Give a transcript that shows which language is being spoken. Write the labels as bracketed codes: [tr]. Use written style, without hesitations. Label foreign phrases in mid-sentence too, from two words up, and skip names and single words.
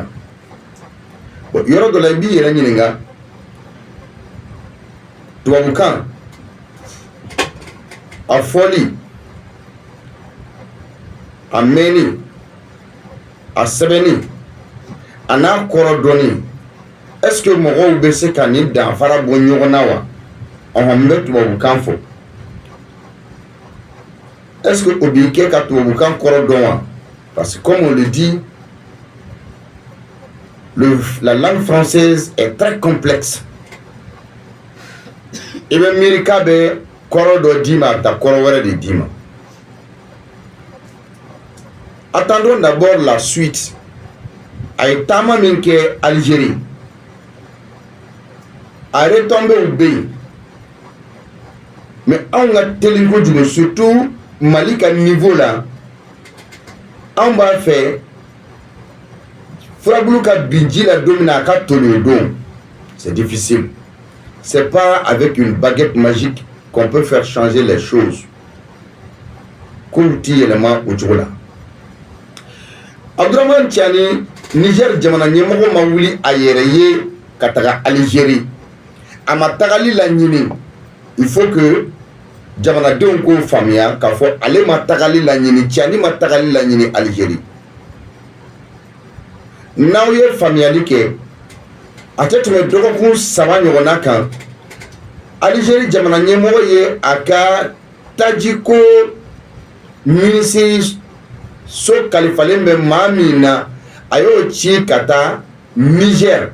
[bm] Yɔrɔ dɔ la i b'i yɛrɛ ɲininka, tubabukan a fɔli, a mɛnni, a sɛbɛnni, a n'a kɔrɔ dɔnni, [fr] est-ce que [bm] mɔgɔw bɛ se ka ni danfara bɔ ɲɔgɔn na wa? N bɛ tubabukan fɔ. [fr] Est-ce que [bm] o b'i kɛ ka tubabukan kɔrɔ dɔn wa? [fr] Parce que comme on le dit, la langue française est très complexe. [bm] I bɛ miiri k'a bɛ kɔrɔ dɔ d'i ma, a bɛ taa kɔrɔ wɛrɛ de d'i ma. [fr] Attendons d'abord la suite. [bm] A ye taama min kɛ Algérie, a retombées bɛ yen, mais anw ka teli kojugu, surtout Mali ka niveau la, anw b'a fɛ furabulu ka bin ji la don min na a ka toli o don. [fr] C'est difficile. C'est pas avec une baguette magique qu'on peut faire changer les choses. [bm] Kow ti yɛlɛma o cogo la. Abdourahmane Tiani, Niger jamana ɲɛmɔgɔ ma wuli a yɛrɛ ye ka taga Algérie. A ma tagali la ɲini. [fr] Il faut que [bm] jamanadenw k'o faamuya k'a fɔ ale ma tagali la ɲini, Tiani ma tagali la ɲini Algérie. N'aw ye faamuyali kɛ, a tɛ tɛmɛ dɔgɔkun 3 ɲɔgɔnna kan, Algérie jamana ɲɛmɔgɔ ye a ka tajiko minisiri so kalifalen bɛ maa min na, a y'o ci ka taa Niger.